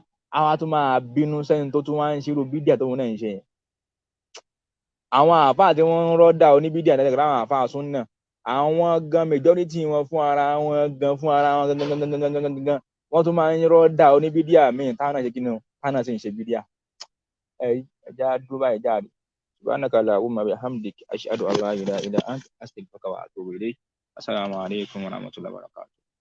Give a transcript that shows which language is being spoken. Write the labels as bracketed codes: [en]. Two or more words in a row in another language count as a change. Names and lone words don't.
[yo] á wá tún máa bínú sẹ́ni tó tún wá ń ṣírò bídíà tó wọn náà ń ṣe yẹn àwọn àáfàá tí wọ́n ń rọ́dà oníbídíà lẹ́gbẹ̀ẹ́ láwọn àáfàá súnnà àwọn gan majority wọn fún ara wọn gan gangan wọ́n tún máa ń rọ́dà oníbídíà míì táwọn náà ṣe kí ni o táwọn náà sì ń ṣe bídíà ẹja dúró báyìí jáde [ar] سبحانك اللهم وبحمدك أشهد أن لا إله إلا أنت أستغفرك وأتوب إليك السلام عليكم ورحمة الله وبركاته